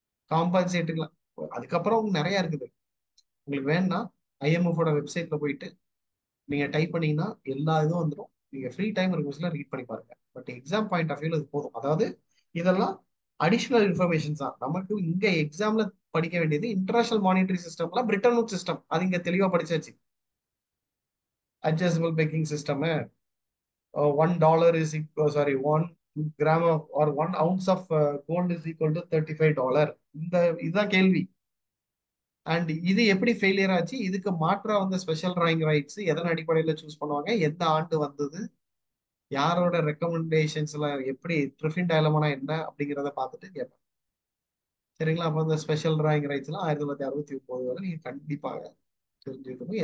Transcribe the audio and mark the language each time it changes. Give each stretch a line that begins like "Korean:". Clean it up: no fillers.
Tamil: காம்பன்சேட்டுக்கலாம் அதுக்கப்புறம் நிறைய இருக்குது. உங்களுக்கு வேணும்னா ஐஎம்எஃப் வெப்சைட்ல போயிட்டு நீங்க டைப் பண்ணீங்கன்னா எல்லா இதுவும் வந்துடும். நீங்க ஃப்ரீ டைம் இருக்கும் ரீட் பண்ணி பாருங்க.
English: but exam point of வியூல
Tamil: இது போதும். அதாவது இதெல்லாம் அடிஷனல் இன்ஃபர்மேஷன் தான். நமக்கு இங்க எக்ஸாம்ல படிக்க வேண்டியது இன்டர்நேஷனல் மானிட்டரி சிஸ்டம்ல பிரிட்டன் சிஸ்டம், அது இங்க தெளிவா படிச்சாச்சு.
English: adjustable pegging system. $1 is equal, sorry, 1 gram of or 1 ounce of gold is equal to $35.
Tamil: இந்த இதுதான் கேள்வி. அண்ட் இது எப்படி ஃபெயிலியர் ஆச்சு? இதுக்கு மாற்றா வந்த ஸ்பெஷல் டிராயிங் ரைட்ஸ் எதன் அடிப்படையில் சூஸ் பண்ணுவாங்க, எந்த ஆண்டு வந்தது, யாரோட ரெக்கமெண்டேஷன்ஸ்ல, எப்படி ட்ரிஃபின் டைலமானா என்ன அப்படிங்கிறத பார்த்துட்டு கேட்பேன். சரிங்களா? அப்போ இந்த ஸ்பெஷல் டிராயிங் ரைட்ஸ்லாம் 1969 வரை நீங்க கண்டிப்பாக தெரிஞ்சுக்கணும்.